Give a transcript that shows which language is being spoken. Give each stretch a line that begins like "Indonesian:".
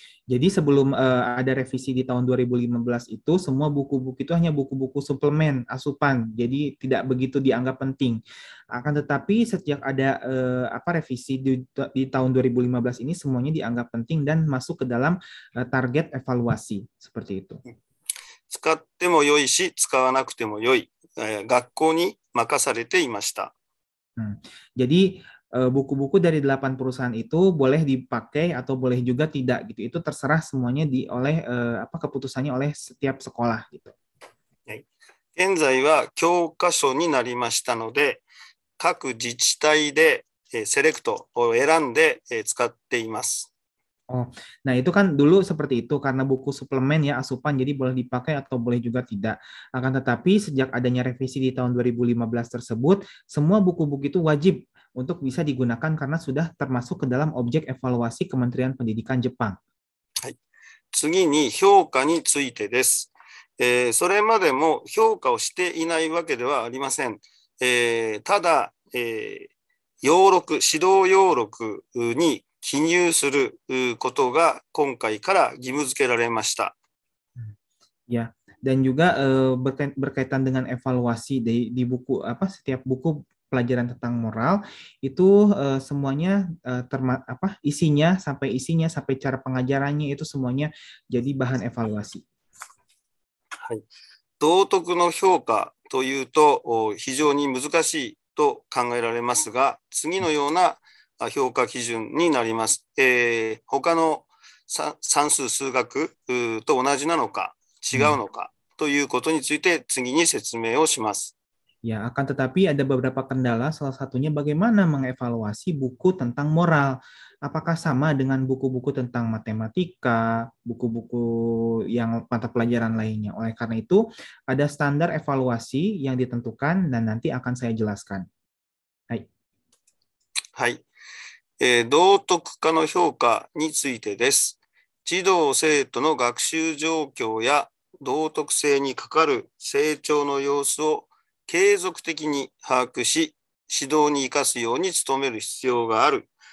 Indonesian: Jadi sebelum ada revisi di tahun 2015 itu, semua buku-buku itu hanya buku-buku suplemen, asupan, jadi tidak begitu dianggap penting. Akan tetapi sejak ada revisi di tahun 2015 ini, semuanya dianggap penting dan masuk ke dalam target evaluasi, seperti itu.
Japanese: 使ってもよいし、使わなくてもよい、学校に任されていました。
Indonesian: Jadi buku-buku dari 8 perusahaan itu boleh dipakai atau boleh juga tidak gitu. Itu terserah semuanya oleh keputusannya oleh setiap sekolah gitu.
Japanese: 現在は教科書になりましたので、各自治体でセレクトを選んで使っています。
Indonesian: Oh, nah itu kan dulu seperti itu karena buku suplemen ya asupan jadi boleh dipakai atau boleh juga tidak. Akan tetapi sejak adanya revisi di tahun 2015 tersebut, semua buku-buku itu wajib untuk bisa digunakan karena sudah termasuk ke dalam objek evaluasi Kementerian Pendidikan Jepang.
Japanese: はい。次に評価についてです。それまでも評価をしていないわけではありません。ただ、要録、指導要録に記入することが今回から義務付けられました。
Indonesian: Ya, dan juga berkaitan dengan evaluasi di buku setiap buku pelajaran tentang moral itu semuanya isinya sampai cara pengajarannya itu semuanya jadi bahan evaluasi.
Japanese: はい。道徳の評価というと非常に難しいと考えられますが、次のような評価基準になります。他の算数数学と同じなのか違うのかということについて次に説明をします。
Indonesian: Ya, akan tetapi ada beberapa kendala, salah satunya bagaimana mengevaluasi buku tentang moral. Apakah sama dengan buku-buku tentang matematika, buku-buku yang mata pelajaran lainnya. Oleh karena itu, ada standar evaluasi yang ditentukan dan nanti akan saya jelaskan.
Japanese: Hai. はい。道徳科の評価についてです。児童生徒の学習状況や道徳性にかかる成長の様子を継続的に把握し、指導に生かすように努める必要がある。